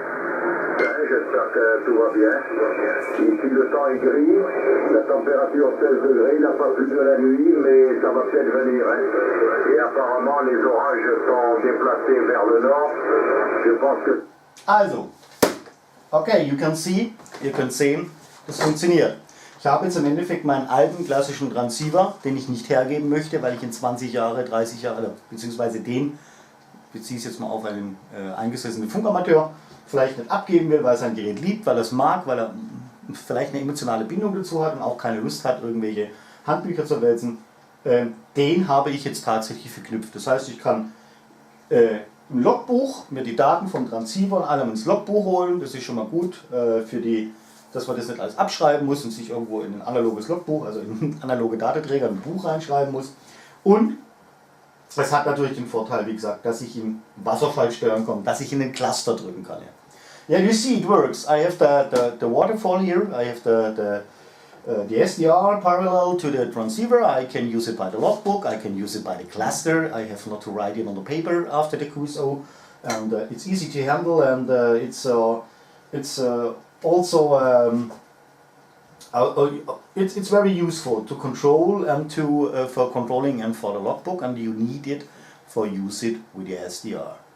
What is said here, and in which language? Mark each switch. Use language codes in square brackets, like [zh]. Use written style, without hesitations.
[fr] J'espère que tout va bien. Ici le temps est gris, la température 16 degrés, il n'a pas plu de la nuit, mais ça va peut-être venir. Hein. Et apparemment les orages sont déplacés vers le nord. Je pense que... [de] Also, [en] okay, you can see, [de] ihr könnt sehen, das funktioniert. Ich habe jetzt im Endeffekt meinen alten klassischen Transceiver, den ich nicht hergeben möchte, weil ich in 20 Jahre, 30 Jahre, beziehungsweise den, beziehe ich jetzt mal auf einen eingesessenen Funkamateur, vielleicht nicht abgeben will, weil er sein Gerät liebt, weil er es mag, weil er vielleicht eine emotionale Bindung dazu hat und auch keine Lust hat, irgendwelche Handbücher zu wälzen. Den habe ich jetzt tatsächlich verknüpft. Das heißt, ich kann im Logbuch mir die Daten vom Transceiver und allem ins Logbuch holen. Das ist schon mal gut, dass man das nicht alles abschreiben muss und sich irgendwo in ein analoges Logbuch, also in einen analoge Datenträger, ein Buch reinschreiben muss. Und es hat natürlich den Vorteil, wie gesagt, dass ich in Wasserfall steuern kann, dass ich in den Cluster drücken kann. [en] Yeah, you see it works. I have the waterfall here. I have the SDR parallel to the transceiver. I can use it by the logbook. I can use it by the cluster. I have not to write it on the paper after the QSO, and it's easy to handle. And it's also it's very useful to control and to for controlling and for the logbook, and you need it for use it with the SDR.